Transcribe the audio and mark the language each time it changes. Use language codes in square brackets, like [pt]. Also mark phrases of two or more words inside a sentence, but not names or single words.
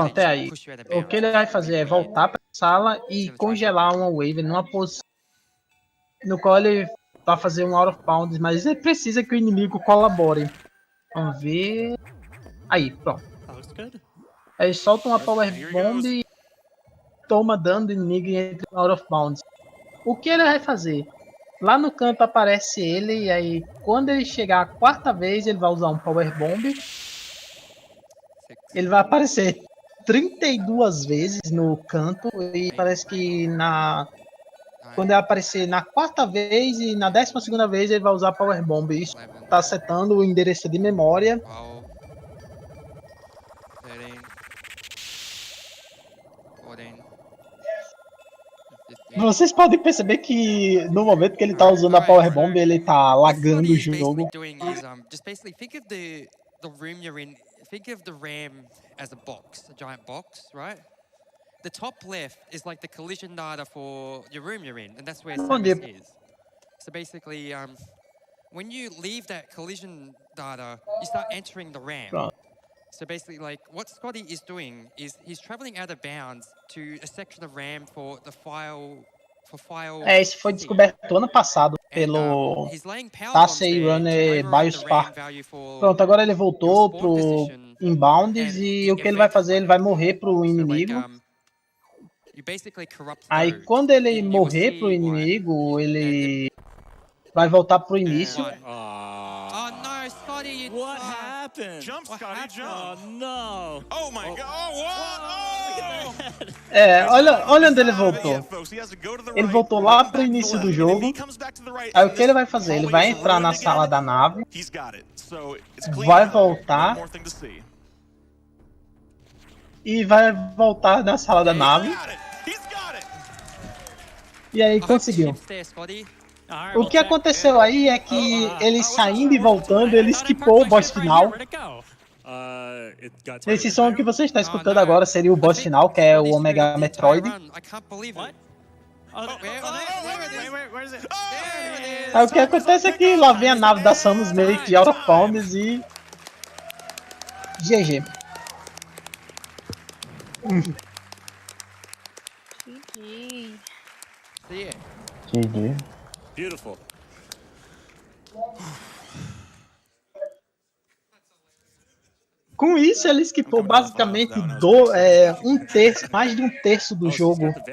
[pt] pronto, é aí. [en] Push you out of [pt] O que ele vai fazer é voltar para a sala e congelar uma wave numa posição no qual ele vai fazer um [en] out of bounds, [pt] mas ele precisa que o inimigo colabore. Vamos ver. Aí, pronto. Aí solta uma [en] power bomb [pt] e toma dano do inimigo e entra no [en] out of bounds. [pt] O que ele vai fazer? Lá no canto aparece ele e aí quando ele chegar a quarta vez ele vai usar um [en] power bomb. [pt] Ele vai aparecer 32 vezes no canto e parece que quando ele aparecer na quarta vez e na 12ª vez ele vai usar [en] power bomb. [pt] Isso está setando o endereço de memória. Vocês podem perceber que no momento que ele tá usando a [en] Power Bomb, [pt] ele tá lagando o jogo. [en] Just basically think of the room you're in think of the RAM as a box, a giant box, right? The top left is like the collision data for your room you're in, and that's where Samus is. So basically, when you leave that collision data, you start entering the RAM. So basically, like, what Scotty is doing is he's traveling out of bounds to a section of RAM for the file... [pt] Esse foi descoberto ano passado pelo Tasei Runner Biospark. Pronto, agora ele voltou pro Inbounds e o que ele vai fazer? Ele vai morrer pro inimigo. Aí quando ele morrer pro inimigo, ele vai voltar pro início. [en] Oh no, Scotty! What happened? Jump, Scotty, jump! Oh no! Oh my god! Oh, what? [pt] Olha onde ele voltou. Ele voltou lá pro início do jogo. Aí o que ele vai fazer? Ele vai entrar na sala da nave. Vai voltar. E vai voltar na sala da nave. E aí conseguiu. O que aconteceu aí é que ele saindo e voltando, ele skipou o boss final. Esse som que você está escutando agora seria o boss final, que é o Omega Metroid. Aí o que acontece é que lá vem a nave da Samus meio que [en] out of bounds [pt] e... GG. GG. Beautiful. Com isso, ele skipou basicamente mais de um terço do jogo.